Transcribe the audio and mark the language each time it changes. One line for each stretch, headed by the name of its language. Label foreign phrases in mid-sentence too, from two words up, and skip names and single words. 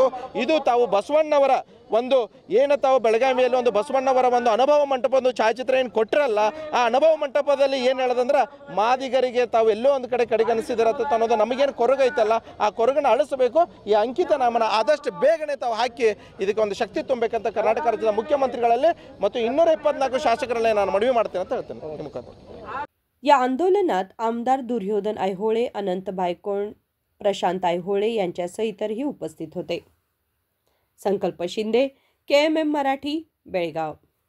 Kannada: ಇದು ತಾವು ಬಸವಣ್ಣವರ ಒಂದು ಏನು ತಾವು ಬೆಳಗಾವಿಯಲ್ಲಿ ಒಂದು ಬಸವಣ್ಣವರ ಒಂದು ಅನುಭವ ಮಂಟಪ ಒಂದು ಛಾಯಾಚಿತ್ರ ಏನು ಕೊಟ್ಟಿರಲ್ಲ, ಆ ಅನುಭವ ಮಂಟಪದಲ್ಲಿ ಏನು ಹೇಳೋದಂದ್ರೆ ಮಾದಿಗರಿಗೆ ತಾವು ಎಲ್ಲೋ ಒಂದು ಕಡೆ ಕಡೆಗಣಿಸಿದಿರತ್ತ ಅನ್ನೋದು ನಮಗೇನು ಕೊರಗೈತಲ್ಲ, ಆ ಕೊರಗನ್ನು ಅಳಿಸಬೇಕು। ಈ ಅಂಕಿತ ನಾಮನ ಆದಷ್ಟು ಬೇಗನೆ ತಾವು ಹಾಕಿ ಇದಕ್ಕೆ ಒಂದು ಶಕ್ತಿ ತುಂಬಬೇಕಂತ ಕರ್ನಾಟಕ ರಾಜ್ಯದ ಮುಖ್ಯಮಂತ್ರಿಗಳಲ್ಲಿ ಮತ್ತು 224 ಶಾಸಕರಲ್ಲೇ ನಾನು ಮನವಿ ಮಾಡ್ತೇನೆ ಅಂತ ಹೇಳ್ತೇನೆ ನಿಮ್ಮ ಮುಖಾಂತರ।
Marathi: या आंदोलनात आमदार दुर्योधन ऐहोळे, अनंत बायकोण, प्रशांत ऐहोळे यांच्यासह इतरही उपस्थित होते। संकल्प शिंदे, KMM मराठी, बेळगाव।